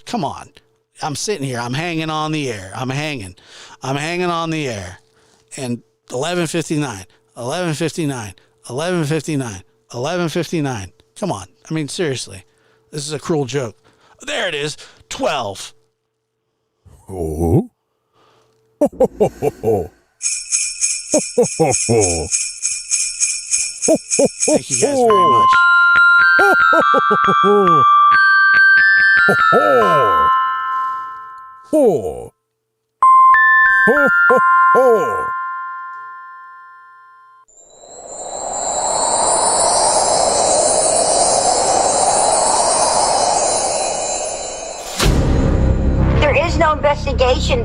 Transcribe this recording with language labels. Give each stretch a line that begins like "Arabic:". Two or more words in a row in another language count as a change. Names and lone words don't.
English: Come on. I'm sitting here. I'm hanging on the air. I'm hanging on the air. And 11:59, 11:59, 11:59, 11:59. Come on. I mean, seriously. This is a cruel joke. There it is. 12. Oh. Ho, ho, ho, ho, ho. Ho, ho, ho, ho. Ho, ho, ho, thank you guys very much. Ho, ho, ho, ho, ho. ho, ho. Ho. Ho, ho, ho. There is no investigation.